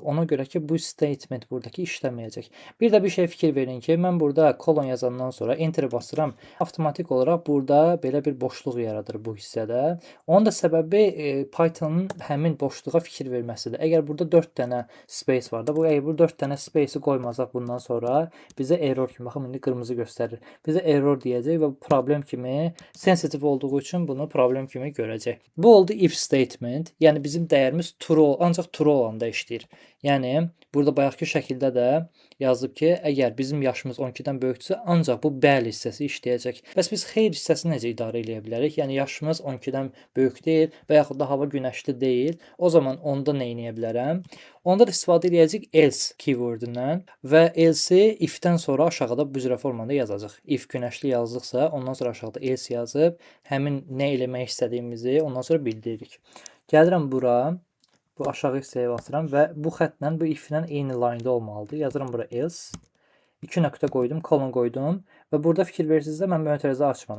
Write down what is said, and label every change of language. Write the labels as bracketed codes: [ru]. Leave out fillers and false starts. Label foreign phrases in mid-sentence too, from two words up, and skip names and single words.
[az] Ona görə ki, bu statement buradakı işləməyəcək. Bir də bir şey fikir verin ki, mən burada kolon yazandan sonra enter basıram, avtomatik olaraq burada belə bir boşluq yaradır bu hissədə. Onun da səbəbi Python'un həmin boşluğa fikir verməsidir. Əgər burada 4 dənə space var da, əgər bu 4 dənə space-i qoymasaq bundan sonra bizə error kimi, baxın indi qırmızı göstərir. Bizə error deyəcək və bu problem kimi sensitive olduğu üçün bunu problem kimi görəcək. Bu oldu [en] if statement, [az] yəni bizim dəyərimiz true, ancaq true olanda işləyir. Yəni burada bayaqki şəkildə də yazıb ki, əgər bizim yaşımız 12-dən böyükdürsə, ancaq bu bəli hissəsi işləyəcək. Bəs biz xeyr hissəsini necə idarə edə bilərik? Yəni yaşımız 12-dən böyük deyil və yaxud da hava günəşli deyil. O zaman onda nə edə bilərəm? Onda da istifadə edəcəyik [en] else keyword- [az] ündən və else-i if-dən sonra aşağıda bu cür formada yazacaq. If günəşli yazdıqsa, ondan sonra aşağıda else yazıb həmin nə eləmək istədiyimizi ondan sonra bildiririk. Gəlirəm bura, bu aşağı hissəyə basıram və bu xətlə, bu if-lə eyni line-da olmalıdır. Yazıram bura else. 2 nöqtə qoydum, kolon qoydum və burada fikir verirsinizsə mən mötərizə açmadım.